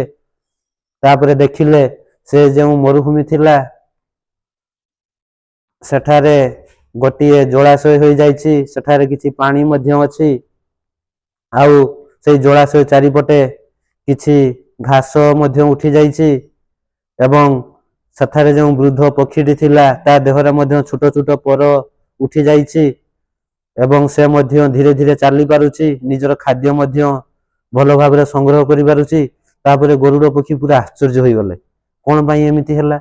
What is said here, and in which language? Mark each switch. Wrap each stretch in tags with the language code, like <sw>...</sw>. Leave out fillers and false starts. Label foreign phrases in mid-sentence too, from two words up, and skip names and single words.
<or>ତାପରେ ଦେଖିଲେ ସେ ଯୋ ମରୁଭୂମି ଥିଲା ସେଠାରେ ଗୋଟିଏ ଜଳାଶୟ ହୋଇ ଯାଇଛି। ସେଠାରେ କିଛି ପାଣି ମଧ୍ୟ ଅଛି। ଆଉ ସେ ଜଳାଶୟ ଚାରିପଟେ କିଛି ଘାସ ମଧ୍ୟ ଉଠି ଯାଇଛି ଏବଂ ସେଠାରେ ଯେଉଁ ବୃଦ୍ଧ ପକ୍ଷୀଟି ଥିଲା ତା ଦେହରେ ମଧ୍ୟ ଛୋଟ ଛୋଟ ପର ଉଠି ଯାଇଛି ଏବଂ ସେ ମଧ୍ୟ ଧୀରେ ଧୀରେ ଚାଲି ପାରୁଛି, ନିଜର ଖାଦ୍ୟ ମଧ୍ୟ ଭଲ ଭାବରେ ସଂଗ୍ରହ କରିପାରୁଛି। ତାପରେ ଗରୁଡ଼ ପକ୍ଷୀ ପୁରା ଆଶ୍ଚର୍ଯ୍ୟ ହୋଇଗଲେ, କଣ ପାଇଁ ଏମିତି ହେଲା?</or>